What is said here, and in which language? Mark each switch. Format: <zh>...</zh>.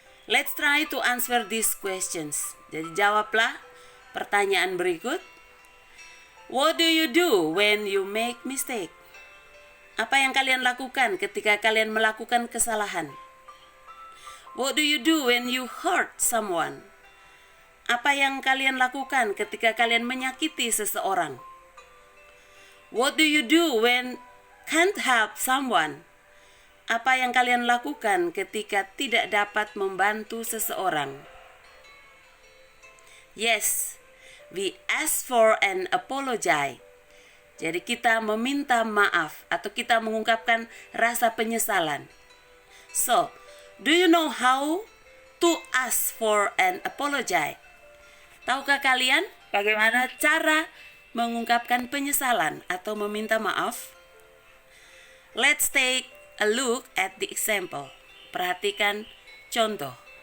<en>Let's try to answer these questions.</en> <id>Jadi jawablah pertanyaan berikut.</id> <en>What do you do when you make mistake?</en> <id>Apa yang kalian lakukan ketika kalian melakukan kesalahan?</id> <en>What do you do when you hurt someone?</en> <id>Apa yang kalian lakukan ketika kalian menyakiti seseorang?</id> <en>What do you do when can't help someone?</en> <id>Apa yang kalian lakukan ketika tidak dapat membantu seseorang?</id> <en>Yes, we ask for an apology.</en> <id>Jadi kita meminta maaf atau kita mengungkapkan rasa penyesalan.</id> <en>So, do you know how to ask for an apology?</en> <id>Tahukah kalian bagaimana cara mengungkapkan penyesalan atau meminta maaf?</id> <en>Let's take a look at the example.</en> <id>Perhatikan contoh.</id>